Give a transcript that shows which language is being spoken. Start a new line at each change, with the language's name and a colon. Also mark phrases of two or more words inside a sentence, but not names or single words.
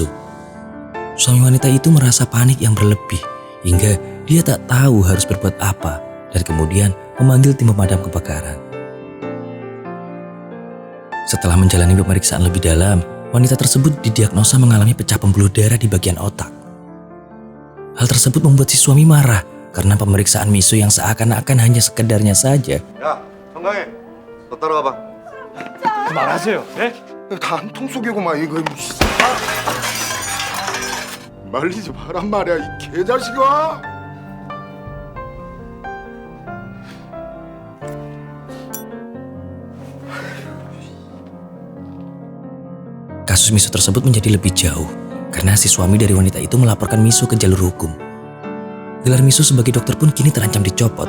Indonesian: Suami wanita itu merasa panik yang berlebih hingga dia tak tahu harus berbuat apa dan kemudian memanggil tim pemadam kebakaran. Setelah menjalani pemeriksaan lebih dalam, wanita tersebut didiagnosa mengalami pecah pembuluh darah di bagian otak. Hal tersebut membuat si suami marah karena pemeriksaan Miso yang seakan-akan hanya sekedarnya saja.
Korean: 야, 건강해. 너 따라가봐. 그만하세요. 네? 다 한 통 속이고만 이거. 말리지 마란 말이야 이 개자식아.
Indonesian: Kasus Miso tersebut menjadi lebih jauh karena si suami dari wanita itu melaporkan Miso ke jalur hukum. Gelar Miso sebagai dokter pun kini terancam dicopot.